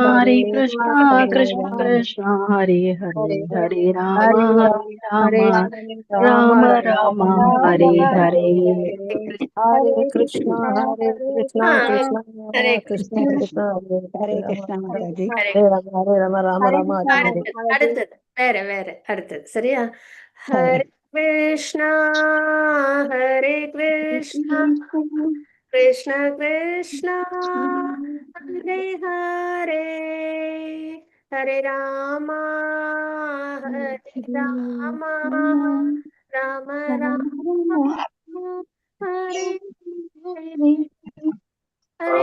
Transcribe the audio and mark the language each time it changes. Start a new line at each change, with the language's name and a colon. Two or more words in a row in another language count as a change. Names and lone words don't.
Tamil: கிருஷ்ண கிருஷ்ண கிருஷ்ண ஹரே ஹரே. ஹரே ராம ராம ராம ராம ஹரே ஹரே. ஹரே கிருஷ்ணா கிருஷ்ணா ஹரே கிருஷ்ண கிருஷ்ணா கிருஷ்ண ஹரே Hare ஹரே. Krishna Mataji. ஹரே ஹரே ராம ராம ராம ஹரே ஹரே. அடுத்தது வேற அடுத்தது சரியா? Hare ஹரே கிருஷ்ணா ஹரே கிருஷ்ணா கிருஷ்ண கிருஷ்ணா ஹரே ஹரே ஹரே ராமா ஹரே ராமா ராம ராம ஹரே ஹரே ஹரே